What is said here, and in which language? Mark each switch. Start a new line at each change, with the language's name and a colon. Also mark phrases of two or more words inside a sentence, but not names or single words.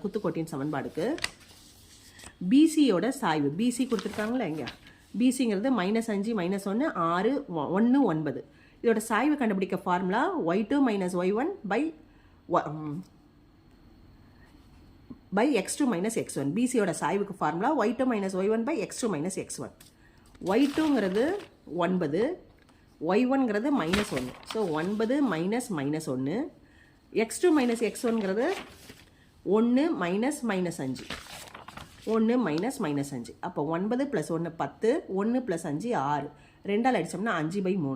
Tamil: குத்துக்கோட்டின் சமன்பாடுக்கு பிசியோட சாய்வு BC கொடுத்துருக்காங்களா இங்கே. BCங்கிறது -5 -1 6 1 9. இதோட சாய்வு கண்டுபிடிக்க ஃபார்முலா y2 - y1/x2 - x1. BCயோட சாய்வுக்கு ஃபார்முலா y2 - y1/x2 - x1. y2ங்கிறது 9 y1ங்கிறது -1. ஸோ 9 -1 x2 - x1ங்கிறது 1 -5 1 -5. அப்போ 9 + 1 10 1 + 5 6 2ஆல் அடித்தோம்னா 5/3.